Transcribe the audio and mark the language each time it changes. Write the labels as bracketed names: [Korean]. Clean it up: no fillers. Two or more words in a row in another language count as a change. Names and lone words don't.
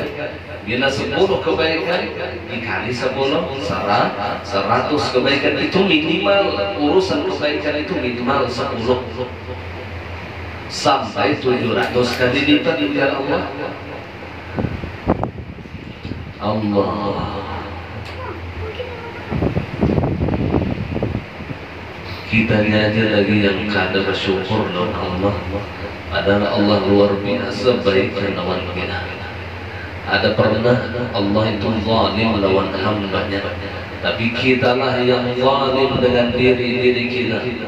[Indonesian] Bila 10 kebaikan dikali 10, 100 kebaikan itu minimal. Urusan kebaikan itu minimal 10 sampai 700 kali lipat dari Allah. Allah. [Banjar] Kitanya aja lagi yang kada bersyukur lawan Allah. [Indonesian] Padahal Allah luar biasa baiknya lawan kita. Ada pernah Allah itu zalim lawan hambanya, tapi kitalah yang zalim dengan diri kita.